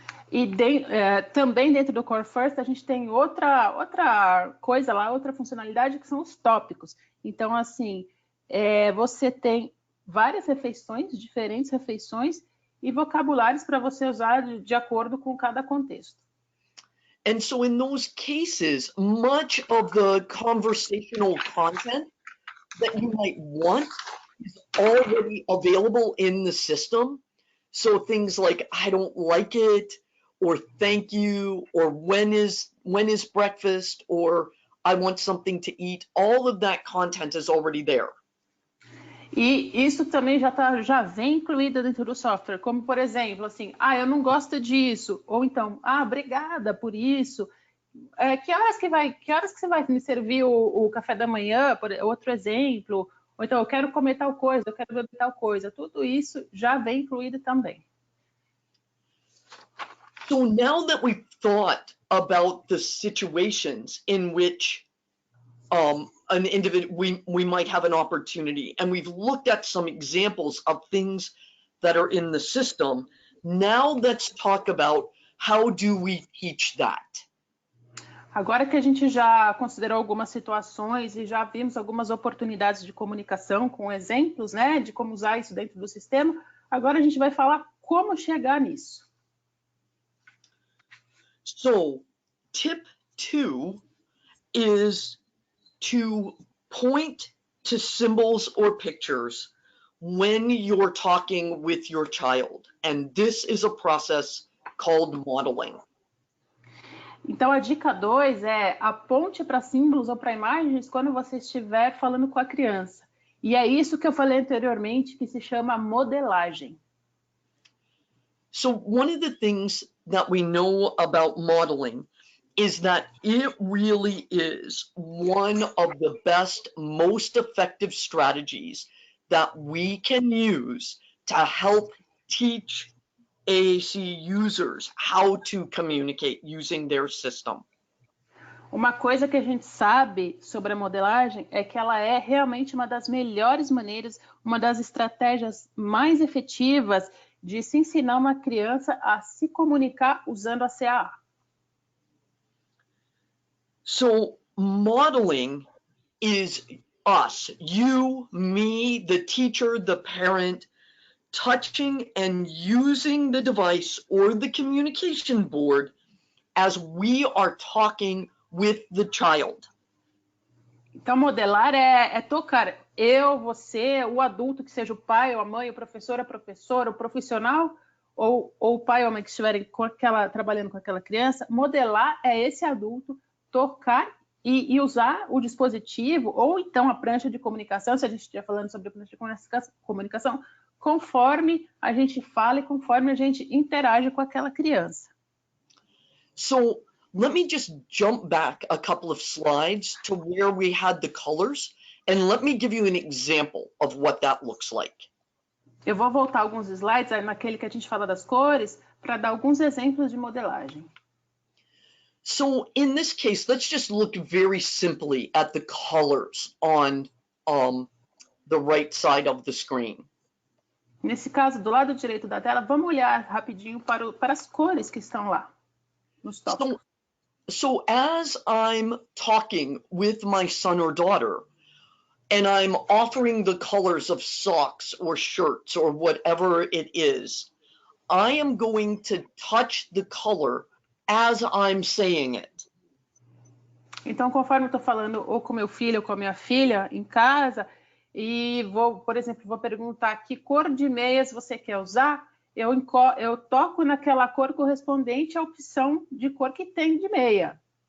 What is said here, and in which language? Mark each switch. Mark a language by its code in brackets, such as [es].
[pt] E também dentro do Core First a gente tem outra coisa lá, outra funcionalidade que são os tópicos. Então, assim, você tem várias refeições, diferentes refeições e vocabulários para você usar de acordo com cada contexto. [en] And so in those cases, much of the conversational content that you might want is already available in the system. So things like, I don't like it, or thank you, or when is breakfast, or I want something to eat, all of that content is already there. [pt] E isso também já vem incluído dentro do software, como por exemplo, assim, eu não gosto disso, ou então, obrigada por isso. Que horas que você vai me servir o café da manhã, outro exemplo, ou então eu quero comer tal coisa, eu quero beber tal coisa, tudo isso já vem incluído também. [en] So now that we've thought about the situations in which an individual, we might have an opportunity, and we've looked at some examples of things that are in the system, now let's talk about how do we teach that? [pt] Agora que a gente já considerou algumas situações e já vimos algumas oportunidades de comunicação com exemplos, né, de como usar isso dentro do sistema, agora a gente vai falar como chegar nisso. [en] So, tip 2 is to point to symbols or pictures when you're talking with your child. And this is a process called modeling. [pt] Então, a dica 2 é aponte para símbolos ou para imagens quando você estiver falando com a criança. E é isso que eu falei anteriormente, que se chama modelagem. [en] So one of the things that we know about modeling is that it really is one of the best, most effective strategies that we can use to help teach AAC users how to communicate using their system. [pt] Uma coisa que a gente sabe sobre a modelagem é que ela é realmente uma das melhores maneiras, uma das estratégias mais efetivas de se ensinar uma criança a se comunicar usando a CAA. [en] So modeling is us, you, me, the teacher, the parent, touching and using the device or the communication board as we are talking with the child. [pt] Então, modelar é tocar. Eu, você, o adulto, que seja o pai ou a mãe, o professor, a professora, o profissional, ou o pai ou a mãe que estiverem trabalhando com aquela criança, modelar é esse adulto tocar e usar o dispositivo, ou então a prancha de comunicação, se a gente estiver falando sobre a prancha de comunicação, conforme a gente fala e conforme a gente interage com aquela criança. [en] So let me just jump back a couple of slides to where we had the colors, and let me give you an example of what that looks like. [pt] Eu vou voltar alguns slides naquele que a gente fala das cores para dar alguns exemplos de modelagem. [en] So in this case, let's just look very simply at the colors on the right side of the screen. [pt] Nesse caso, do lado direito da tela, vamos olhar rapidinho para as cores que estão lá nos tópicos. [en] So as I'm talking with my son or daughter, and I'm offering the colors of socks or shirts or whatever it is, I am going to touch the color as I'm saying it. [pt] Então, conforme eu estou falando ou com meu filho ou com a minha filha em casa, e por exemplo, vou perguntar que cor de meias você quer usar, eu toco naquela cor correspondente à opção de cor que tem de meia.